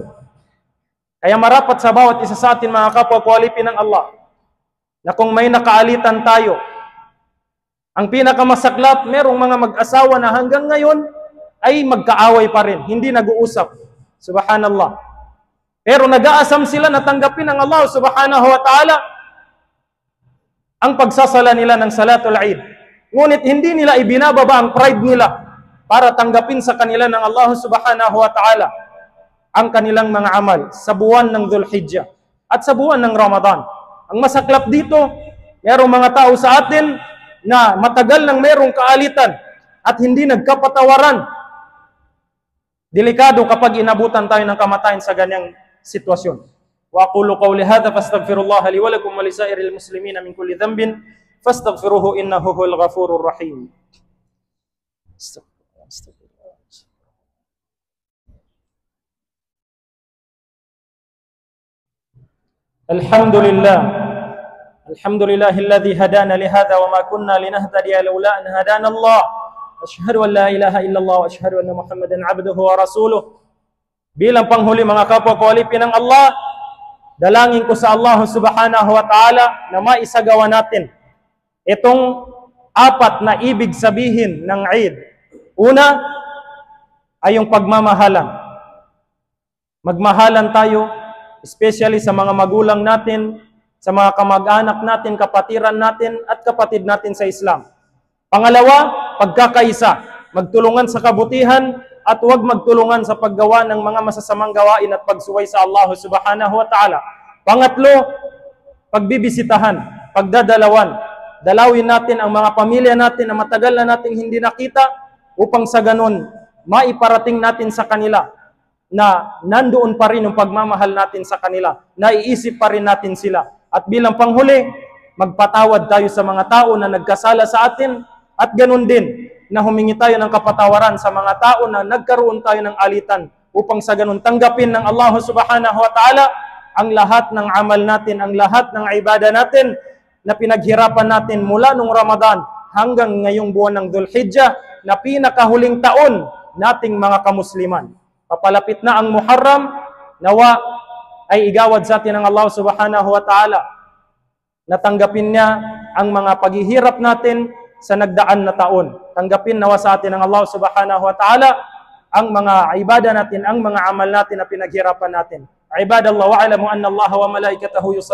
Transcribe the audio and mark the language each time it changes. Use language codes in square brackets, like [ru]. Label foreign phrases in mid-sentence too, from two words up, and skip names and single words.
[tl] Kaya marapat sa bawat isa sa atin mga kapwa kawalipin ng Allah, na kung may nakaalitan tayo, ang pinakamasaklap, merong mga mag-asawa na hanggang ngayon ay magkaaway pa rin, hindi nag-uusap. Subhanallah. Pero nag-aasam sila na tanggapin ng Allah [ar] سبحانه وتعالى [tl] ang pagsasala nila ng [ar] صلاة العيد. [tl] Ngunit hindi nila ibinababa ang pride nila para tanggapin sa kanila ng Allah [ar] سبحانه وتعالى [tl] ang kanilang mga amal sa buwan ng Dhul-Hijjah at sa buwan ng Ramadan. Ang masaklap dito, merong mga tao sa atin na matagal nang merong kaalitan at hindi nagkapatawaran. Delikado kapag inabutan tayo ng kamatayan sa ganyang sitwasyon. [ar] وأقول قولي هذا فأستغفر الله لي ولكم ولسائر المسلمين من كل ذنب فاستغفروه إنه هو الغفور الرحيم. Alhamdulillah. الحمد لله الذي هدانا لهذا وما كنا لنهتدي لولا أن هدانا الله. أشهد أن لا إله إلا الله وأشهد أن محمدا عبده ورسوله. [tl] Bilang panghuli mga kapwa kawalipin ng Allah, dalangin ko sa Allah [ar] سبحانه وتعالى [tl] na maisagawa natin itong 4 na ibig sabihin ng Eid. Una ay yung pagmamahalan. Magmahalan tayo, especially sa mga magulang natin, sa mga kamag-anak natin, kapatiran natin, at kapatid natin sa Islam. Pangalawa, pagkakaisa, magtulungan sa kabutihan at huwag magtulungan sa paggawa ng mga masasamang gawain at pagsuway sa Allah [ar] سبحانه وتعالى. [tl] Pangatlo, pagbibisitahan, pagdadalawan, dalawin natin ang mga pamilya natin na matagal na nating hindi nakita upang sa ganun maiparating natin sa kanila na nandoon pa rin yung pagmamahal natin sa kanila, naiisip pa rin natin sila. At bilang panghuli, magpatawad tayo sa mga tao na nagkasala sa atin at ganun din na humingi tayo ng kapatawaran sa mga tao na nagkaroon tayo ng alitan upang sa ganun tanggapin ng Allah [ar] سبحانه وتعالى [tl] ang lahat ng amal natin, ang lahat ng ibada natin na pinaghirapan natin mula nung Ramadan hanggang ngayong buwan ng Dhul-Hijjah na pinakahuling taon nating mga kamusliman. Papalapit na ang Muharram, nawa ay igawad sa atin ng Allah [ar] سبحانه وتعالى. [tl] Natanggapin niya ang mga paghihirap natin sa nagdaan na taon. Tanggapin nawa sa atin ng Allah [ar] سبحانه وتعالى [tl] ang mga ibada natin, ang mga amal natin na pinaghirapan natin. [ar] عباد الله واعلموا أن الله وملائكته يصلون